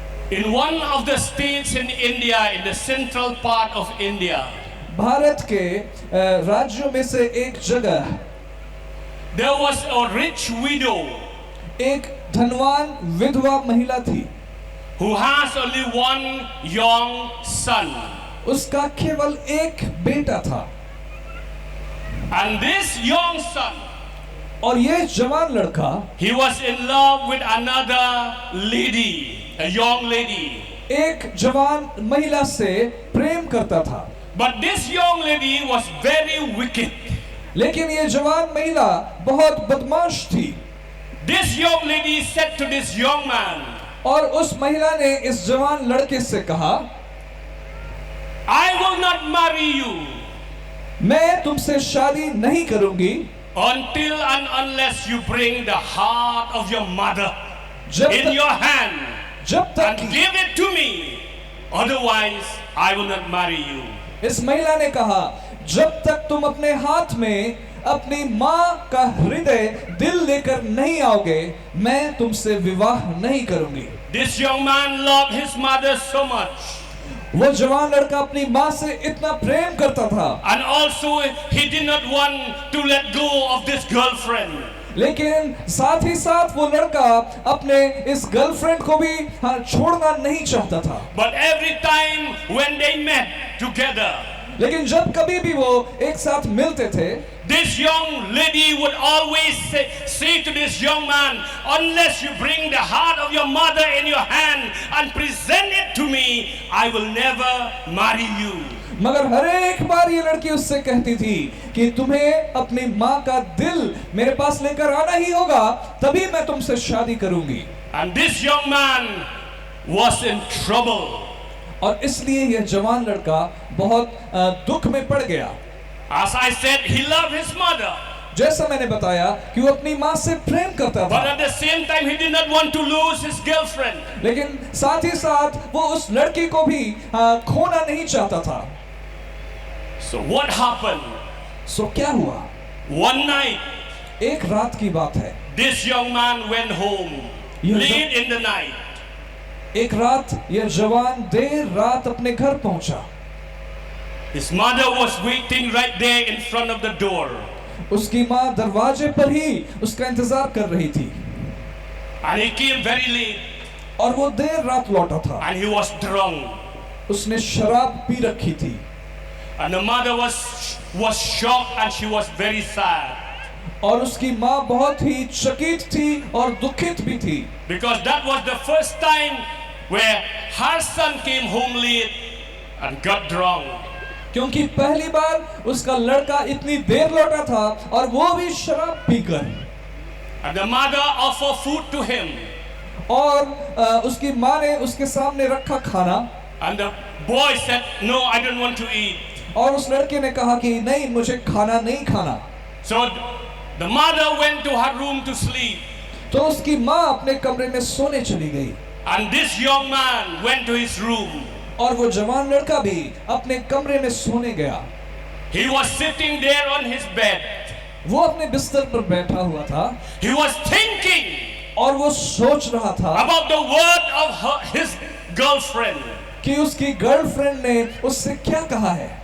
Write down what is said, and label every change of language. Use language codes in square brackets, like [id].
[en] in one of the states in India, in the central part of India, [hi] Bharat के राज्यों में से एक जगह [en] there was a rich widow [hi] एक धनवान विधवा महिला थी। [en] who has only one young son. [hi] उसका केवल एक बेटा था [en] And this young son, [hi] और ये जवान लड़का [en] he was in love with another lady, a young lady. [hi] एक जवान महिला से प्रेम करता था। [en] But this young lady was very wicked. [hi] लेकिन ये जवान महिला बहुत बदमाश थी। [en] This young lady said to this young man, [hi] और उस महिला ने इस जवान लड़के से कहा, [en] I will not marry you [hi] मैं तुमसे शादी नहीं करूंगी [en] until and unless you bring the heart of your mother [hi] जब [en] in your hand [hi] जब तक [en] and give it to me. Otherwise, I will not marry you. [hi] इस महिला ने कहा, जब तक तुम अपने हाथ में अपनी माँ का हृदय दिल लेकर नहीं आओगे, मैं तुमसे विवाह नहीं करूंगी। [en] This young man loved his mother so much. [hi] वो जवान लड़का अपनी माँ से इतना प्रेम करता था, [en] And also, he did not want to let go of this girlfriend. [hi] लेकिन साथ ही साथ वो लड़का अपने इस गर्लफ्रेंड को भी छोड़ना नहीं चाहता था। [en] But every time when they met together, [hi] लेकिन जब कभी भी वो एक साथ मिलते थे, [en] this young lady would always say to this young man, unless you bring the heart of your mother in your hand and present it to me, I will never marry you. [hi] मगर हर एक बार ये लड़की उससे कहती थी कि तुम्हें अपनी माँ का दिल मेरे पास लेकर आना ही होगा, तभी मैं तुमसे शादी करूंगी। [en] And this young man was in trouble. [hi] और इसलिए यह जवान लड़का बहुत दुख में पड़ गया। [en] As I said, he loved his mother. [hi] जैसा मैंने बताया कि वो अपनी माँ से प्रेम करता [en] But [hi] था, [en] at the same time, he did not want to lose his girlfriend. [hi] लेकिन साथ ही साथ वो उस लड़की को भी खोना नहीं चाहता था। [en] So what happened? [hi] सो क्या हुआ? [en] One night, [hi] एक रात की बात है। [en] this young man went home late in the night. [hi] एक रात यह जवान देर रात अपने घर पहुंचा। [en] His mother was waiting right there in front of the door. [hi] उसकी माँ दरवाजे पर ही उसका इंतजार कर रही थी, [en] And he came very late [hi] और वो देर रात लौटा था, [en] and he was drunk. [hi] उसने शराब पी रखी थी [en] And the mother was shocked and she was very sad. [hi] और उसकी माँ बहुत ही चकित थी और दुखित भी थी, [en] Because that was the first time where her son came home late and got drunk. [hi] क्योंकि पहली बार उसका लड़का इतनी देर लौटा था और वो भी शराब पीकर। [en] And the mother offered food to him. [hi] और उसकी माँ ने उसके सामने रखा खाना [en] And the boy said, "No, I don't want to eat." [hi] और उस लड़के ने कहा कि नहीं, मुझे खाना नहीं खाना। [en] So the mother went to her room to sleep. [hi] तो उसकी माँ अपने कमरे में सोने चली गई [en] And this young man went to his room. [hi] और वो जवान लड़का भी अपने कमरे में सोने गया। [en] He was sitting there on his bed. [hi] वो अपने बिस्तर पर बैठा हुआ था [en] He was thinking [hi] और वो सोच रहा था [en] about the word of his girlfriend, [hi] कि उसकी गर्लफ्रेंड ने उससे क्या कहा है।